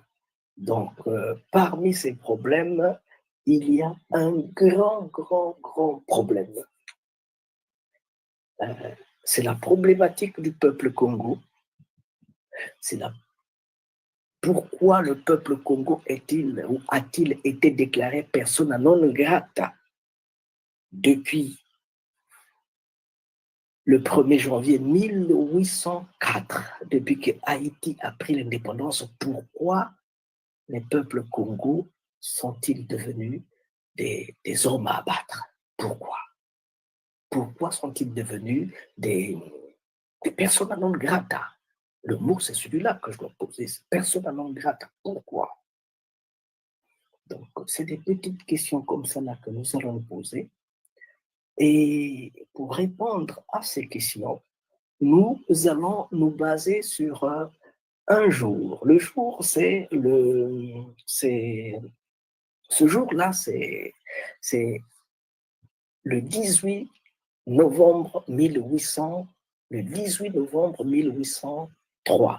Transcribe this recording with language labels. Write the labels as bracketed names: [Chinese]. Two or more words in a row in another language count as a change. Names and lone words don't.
[French] Donc, parmi ces problèmes, il y a un grand problème. C'est la problématique du peuple Congo. C'est pourquoi le peuple Congo a-t-il été déclaré [Latin] persona non grata [French] depuis le 1er janvier 1804, depuis que Haïti a pris l'indépendance. Pourquoi les peuples Congo sont-ils devenus des hommes à abattre? Pourquoi sont-ils devenus des [Latin] persona non grata? [French] Le mot, c'est celui-là que je dois poser, [Latin] persona non grata. [French] Pourquoi? Donc, c'est des petites questions comme ça là que nous allons poser. Et pour répondre à ces questions, nous allons nous baser sur un jour. Le jour, ce jour-là, c'est le 18 novembre 1803.